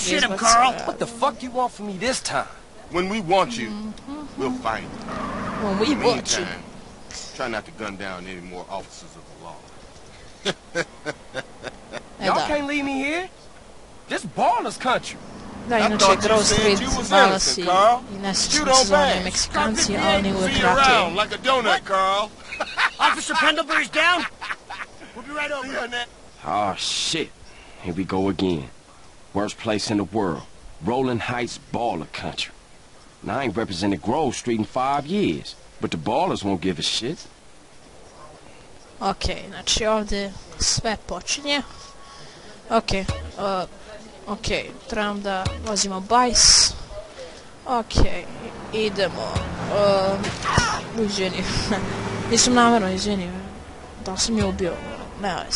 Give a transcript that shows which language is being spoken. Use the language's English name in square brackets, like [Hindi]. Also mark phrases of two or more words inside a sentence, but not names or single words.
[English] bullshit him, [Serbian] izbaci, [English] Carl. What the fuck you want from me this time? When we want you, we'll find you. When we In the watch you. meantime, try not to gun down any more officers of the law. [Serbian] E [English] Y'all [Serbian] da. [English] can't leave me here. This baller's country. [Serbian] Da, [English] I [Serbian] inače [English] thought you Grove said Street, you was [Serbian] Balasi [English] innocent, Carl. [Serbian] i nesrećni [English] Shoot on [Serbian] sezoni [English] back. [Serbian] Meksikanci, a oni uvek [English] See you around [Serbian] ratuju. [English] like a donut, Carl. Officer Pendlebury's down. We'll be right over. See you, Nat. Oh, shit. Here we go again. Worst place in the world. Rolling Heights baller country. Now, I ain't represented Grove Street in 5 years, but the ballers won't give a shit. [Serbian] Ok, znači ovdje sve počinje. Ok, trebam da vozimo bajs. Ok, idemo. Izvini. Nisam namjerno, izvini. Da li sam je ubio? Ne veze.